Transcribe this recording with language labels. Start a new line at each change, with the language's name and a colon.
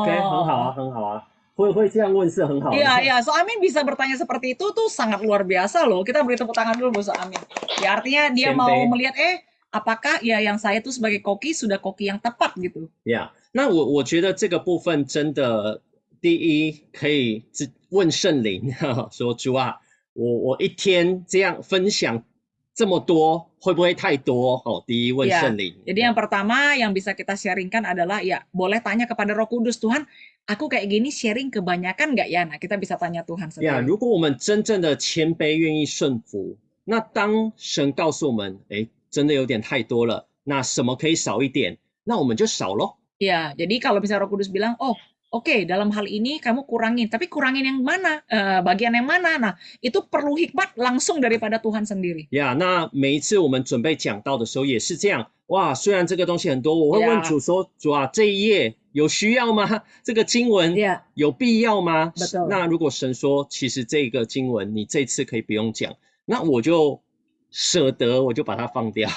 Chinese: OK， 很好啊，会这样问是很好的。
Indonesian: Iya, So Amin bisa bertanya seperti itu tuh sangat luar biasa loh. Kita beri tepuk tangan dulu buat So Amin. Ya artinya dia Sente. mau melihat apakah ya yang saya tuh sebagai koki sudah koki yang tepat gitu.
Chinese: Yeah，那我觉得这个部分真的，第一可以问圣灵，说主啊，我一天这样分享这么多，会不会太多？哦，第一问
Indonesian: Ya,
Chinese: 圣灵。
Indonesian: jadi yang pertama yang bisa kita sharingkan adalah ya boleh tanya kepada Roh Kudus, Tuhan, aku kayak gini sharing kebanyakan nggak ya? Nah, kita bisa tanya Tuhan
Chinese: 呀，
Indonesian: sendiri.
Chinese: 如果我们真正的谦卑，愿意顺服，那当神告诉我们，哎，真的有点太多了，那什么可以少一点？那我们就少咯。
Indonesian: Ya, jadi kalau misalnya Roh Kudus bilang, oh oke, dalam hal ini kamu kurangin, tapi kurangin yang mana? Bagian yang mana? Nah, itu perlu hikmat langsung daripada Tuhan sendiri.
Chinese: 呀，那每一次我们准备讲道的时候也是这样。哇，虽然这个东西很多，我会问主说：“主啊，这一页有需要吗？这个经文
Indonesian: Ya,
Chinese: 有必要吗？”
Indonesian: Betul.
Chinese: 那如果神说，其实这个经文你这次可以不用讲，那我就舍得，我就把它放掉。